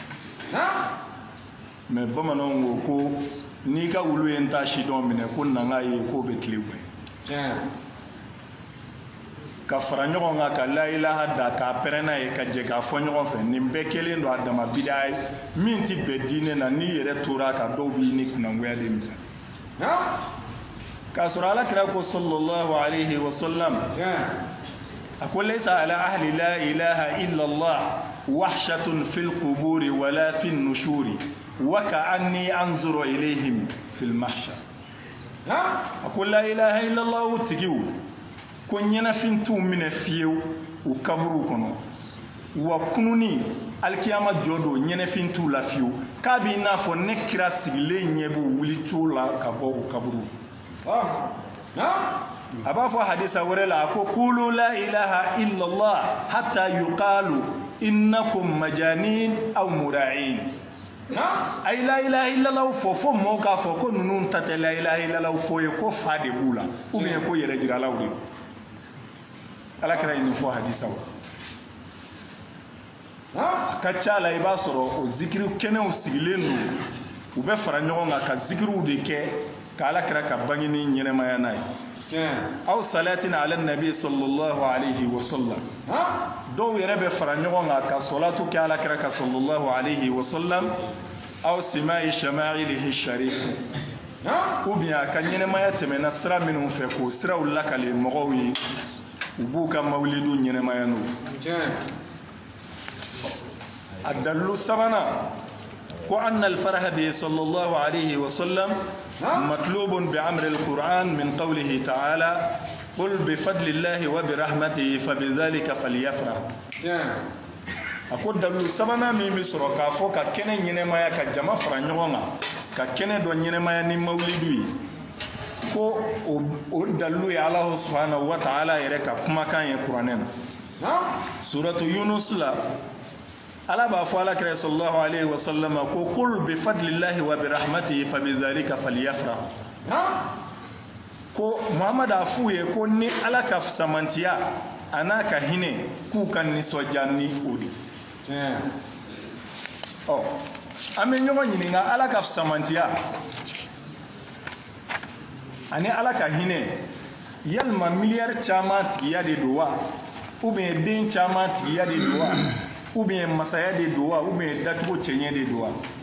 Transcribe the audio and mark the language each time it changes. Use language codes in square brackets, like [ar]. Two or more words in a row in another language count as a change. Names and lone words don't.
[bm] mais bamananw ko ko n'i ka wulu ye n ta sidɔn minɛ ko nanga ye k'o bɛ tile bɔ ka fara ɲɔgɔn kan ka [ar] لا إله [bm] da ka pɛrɛnna ye ka jɛ k'a fɔ ɲɔgɔn fɛ nin bɛɛ kelen don a dama bida ye min ti bɛn diinɛ na n'i yɛrɛ tora ka dɔw b'i ni kunangoya de misɛn k'a sɔrɔ alakira ko [ar] صلى الله عليه وسلم [bm] a ko [ar] ليس على أهل لا إله إلا الله وحشة في القبور ولا في النشور وكأني أنظر إليهم في المحشر [bm] a ko [ar] لا إله إلا الله [bm] tigiw ko ɲɛnafin t'u minɛ fiyewu u kaburu kɔnɔ wa kununi alikiyama jɔ don ɲɛnafin t'u la fiyewu k'a b'i n'a fɔ ne kira sigilen ɲɛ b'u wuli cogo la ka bɔ u kaburu a b'a fɔ hadisa wɛrɛ la a ko [ar] قولوا لا إله إلا الله حتى يقولوا إنكم مجانين أو مراؤون [bm] a ye [ar] لا إله إلا الله [bm] fɔ fo mɔgɔw k'a fɔ ko ninnu ta tɛ [ar] لا إله إلا الله [bm] fɔ ye ko fa de b'u la [fr] ou bien [bm] ko yɛrɛjiralaw de alakira ye nin fɔ hadisa a ka ca la i b'a sɔrɔ o zikiri kɛnɛw sigilen don u bɛ fara ɲɔgɔn kan ka zikiriw de kɛ ka alakira ka bangeni ɲɛnɛmaya n'a ye aw [ar] صلاة على النبي صلى الله عليه وسلم [bm] dɔw yɛrɛ bɛ fara ɲɔgɔn kan ka salatu kɛ alakira ka [ar] صلى الله عليه وسلم [bm] aw [ar] سماع شمائله الشريف [fr] ou bien [bm] a ka ɲɛnɛmaya tɛmɛna sira minnu fɛ k'o siraw lakale mɔgɔw ye u b'u ka mawulidu ɲɛnɛmaya n'o a dalilu sabanan ko [ar] أن الفرح بصلى الله عليه وسلم مطلوب بأمر القرآن من قوله تعالى قل بفضل الله و برحمته فبذلك فليفرح [bm] a ko dalilu sabanan min bi sɔrɔ k'a fɔ ka kɛnɛ ɲɛnɛmaya ka jama fara ɲɔgɔn kan ka kɛnɛ dɔ ɲɛnɛmaya ni mawulidu ye ko o dalilu ye [ar] الله سبحانه وتعالى [bm] yɛrɛ ka kumakan ye kuranɛ na suratu Yunus la ala b'a fɔ alakira [ar] صلى الله عليه وسلم [bm] ko [ar] قل بفضل الله وبرحمته فبذلك فليفرح [bm] ko Muhammad a f'u ye ko ni ala ka samantiya a n'a ka hinɛ k'u ka nisɔndiya ni o de an bɛ ɲɔgɔn ɲininka ala ka samantiya ani ala ka hinɛ yalima miliyari caman tigiya de don wa [fr] ou bien [bm] den caman tigiya de don wa [fr] ou bien [bm] masaya de don wa [fr] ou bien [bm] datugu cɛɲɛ de don wa